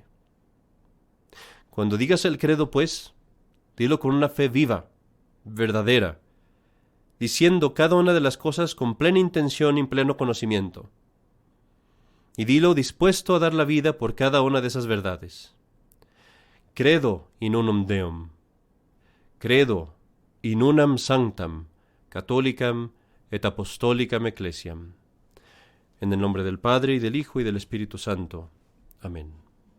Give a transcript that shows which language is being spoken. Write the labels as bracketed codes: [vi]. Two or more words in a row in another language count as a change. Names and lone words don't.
[es] Cuando digas el credo, pues, dilo con una fe viva, verdadera, diciendo cada una de las cosas con plena intención y pleno conocimiento. Y dilo dispuesto a dar la vida por cada una de esas verdades. [la] Credo in unum Deum. Credo in unam sanctam, catholicam et apostolicam ecclesiam. [es] En el nombre del Padre, y del Hijo, y del Espíritu Santo. Amén.